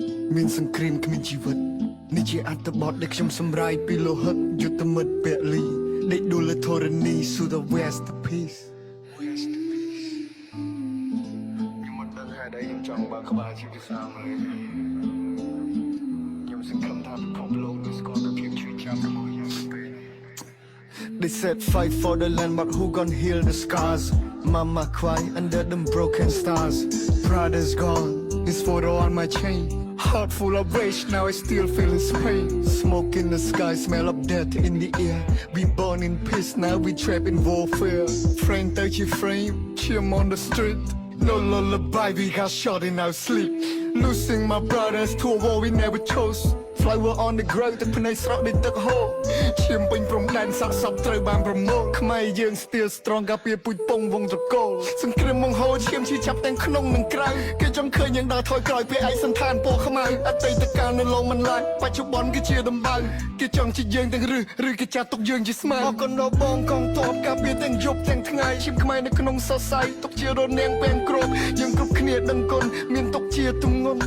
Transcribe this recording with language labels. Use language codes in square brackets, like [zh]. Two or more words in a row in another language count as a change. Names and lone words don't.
[km] មានសង្គ្រាមគ្មានជីវិតនេះជាអត្ថបទដែលខ្ញុំសម្រាយពីលោហិតយុទ្ធមិត្តពលីដេកដួលធរណី [en] to the west peace [km] ខ្ញុំមិនដឹងហេតុអីខ្ញុំចង់បើកក្បាលជាភាសាអង់គ្លេសខ្ញុំសង្ឃឹមថាពិភពលោកនឹងស្គាល់ពីភាពឈឺចាប់របស់យើងពេល [en] They said fight for the land but who gon' heal the scars Mama cry under them broken stars Pride is gone This photo on my chain Heart full of rage, now I still feel his pain. Smoke in the sky, smell of death in the air. We born in peace, now we trapped in warfare. Frame 30 frame, chim on the street. No lullaby, we got shot in our sleep. Losing my brothers to a war we never chose. Flower on the ground [km] ទឹកភ្នែកស្រក់ដូចទឹកហូរឈាមពេញព្រំដែនសាក់សពត្រូវបានប្រមូលខ្មែរយើង [en] still strong [km] ការពារពូជពងវងត្រកូលសង្គ្រាមបង្ហូរឈាមឈឺចាប់ទាំងក្នុងនិងក្រៅគេចង់ឃើញយើងដើរថយក្រោយពេលឯកសន្តានពណ៌ខ្មៅអតីតកាលនៅឡងមិនឡើយបច្ចុប្បន្នគឺជាដំបៅគេចង់ជាយើងទាំងឬគេចាត់ទុកយើងជាស្មៅអរគុណដល់បងកងទ័ពការពារទាំងយប់ទាំងថ្ងៃឈាមខ្មែរនៅក្នុងសរសៃទុកជារនាងពេលគ្របយើងគ្រប់គ្នាដឹងគុណមានទុកជាទម្ងន់